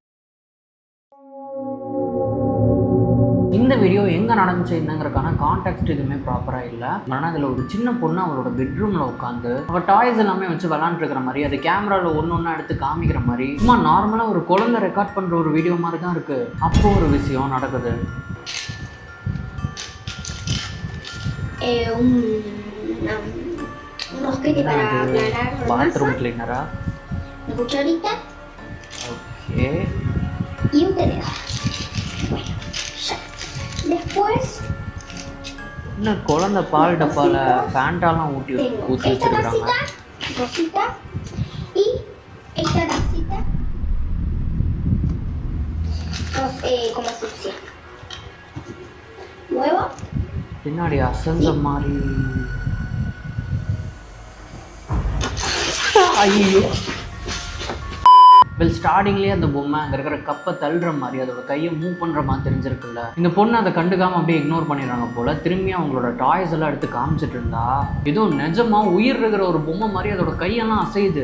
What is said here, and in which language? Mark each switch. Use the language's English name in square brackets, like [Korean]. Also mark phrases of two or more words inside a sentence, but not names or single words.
[Tamil] இந்த வீடியோ எங்கே நடந்துச்சு என்னங்கிறதுக்கான கான்டெக்ட் எதுவுமே ப்ராப்பராக இல்லை. ஆனால் அதில் ஒரு சின்ன பொண்ணு அவளோட பெட்ரூமில் உட்காந்து அவள் டாய்ஸ் எல்லாமே வச்சு விளாண்டுருக்கிற மாதிரி, அது கேமராவில் ஒன்று ஒன்றா எடுத்து காமிக்கிற மாதிரி, சும்மா நார்மலாக ஒரு குழந்தை ரெக்கார்ட் பண்ணுற ஒரு வீடியோ மாதிரி தான் இருக்குது. அப்போது ஒரு விஷயம் நடக்குது. [Spanish] Un rosquete para aplanar la [English] bathroom cleaner. [Spanish] Una cucharita. Okay. Y un tenedor. Bueno, ya. Después [Tamil] இன்னும் குழந்தை பால் டப்பால ஃபேண்டாலாம் ஊற்றி வச்சிருக்காங்க. [Spanish] Rosita y esta tacita como sucia. Huevo. [Tamil] பின்னாடி அசஞ்ச மாதிரி. ஐயோ, [English] well startingலேயே [Tamil] அந்த பொம்மை அங்கே இருக்கிற கப்பை தள்ளுற மாதிரி, அதோட கையை மூவ் பண்ணுற மாதிரி தெரிஞ்சிருக்குல்ல. இந்த பொண்ணை அதை கண்டுக்காமல் அப்படியே இக்னோர் பண்ணிடுறாங்க போல். திரும்பி அவங்களோட டாய்ஸ் எல்லாம் எடுத்து காமிச்சிட்டு இருந்தா ஏதோ நிஜமாக உயிர் இருக்கிற ஒரு பொம்மை மாதிரி அதோட கையெல்லாம் அசையுது.